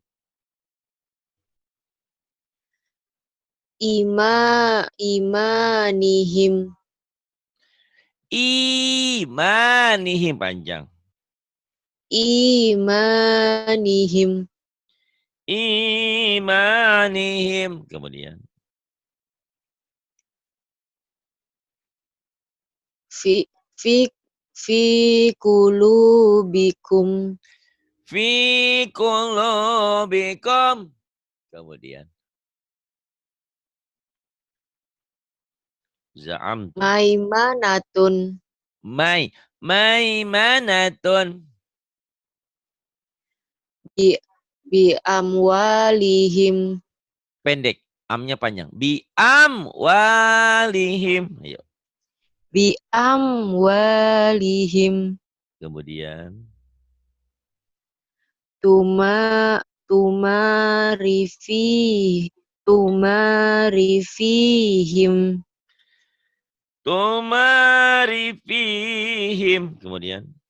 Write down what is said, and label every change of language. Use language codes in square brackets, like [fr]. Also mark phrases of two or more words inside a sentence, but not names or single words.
[id] imanihim Imanihim panjang. imanihim Imanihim. Kemudian. [ar] في في في قلوبكم في قلوبكم. [id] Kemudian. Za'amtum. maimanatun Maimanatun. [ar] ب بأموالهم [id] Pendek. Amnya panjang. [ar] بأموالهم. [id] Ayo. [ar] بأموالهم [id] Kemudian. tuma tumarifi tumarifihim Tumarifihim. Kemudian.